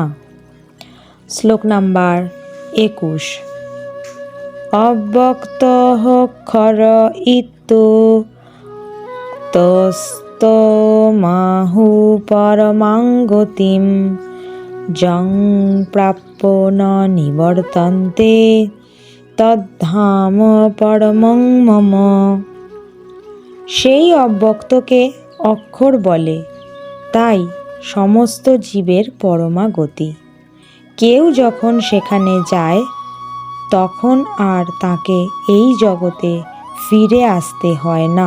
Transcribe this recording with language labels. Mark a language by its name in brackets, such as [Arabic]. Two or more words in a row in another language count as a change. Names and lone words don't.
[Bangla] শ্লোক নাম্বার 21। [Sanskrit] অব্যক্তঃ ক্ষর ইত্যুক্তস্ত মাহু পরমাং গতিম যং প্রাপ্য ন নিবর্তন্তে তদ্ধাম পরমং মম। [Bangla] সেই অব্যক্তকে অক্ষর বলে, তাই সমস্ত জীবের পরমা গতি। কেউ যখন সেখানে যায় তখন আর তাকে এই জগতে ফিরে আসতে হয় না।